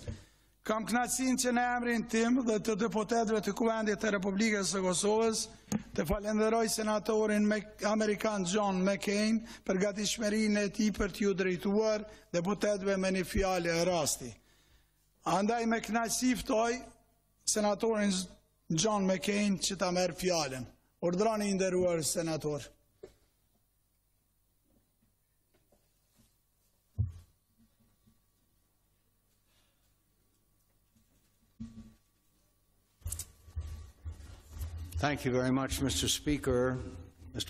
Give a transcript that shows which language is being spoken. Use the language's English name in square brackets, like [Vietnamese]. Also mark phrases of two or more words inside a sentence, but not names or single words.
[Albanian] kam kënaqësinë që në emrin tim dhe të deputetëve të Kuvendit të Republikës së Kosovës të falenderoj senatorin amerikan John Mccain për gatishmërinë e tij për t'ju drejtuar deputetëve me një fjalë e rasti. Andaj me kënaqësi ftoj senatorin John Mccain që ta merr fjalën. Urdhroni i nderuar senator. [English] Thank you very much, Mr. Speaker, Mr.